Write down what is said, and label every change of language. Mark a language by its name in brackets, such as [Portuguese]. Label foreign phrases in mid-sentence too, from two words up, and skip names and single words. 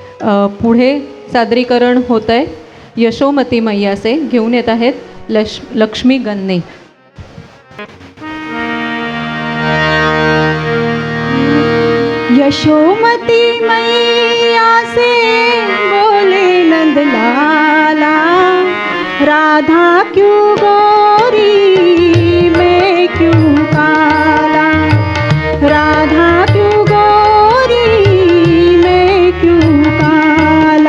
[Marathi] पुढे सादरीकरण होत आहे यशोमती मैयाचे. घेऊन येत आहेत लक्ष्मी गन्ने. [Hindi] यशोमती मैया से बोले नंदलाला, राधा क्यों गोरी मैं क्यों काला, राधा क्यों गोरी मैं क्यों काला.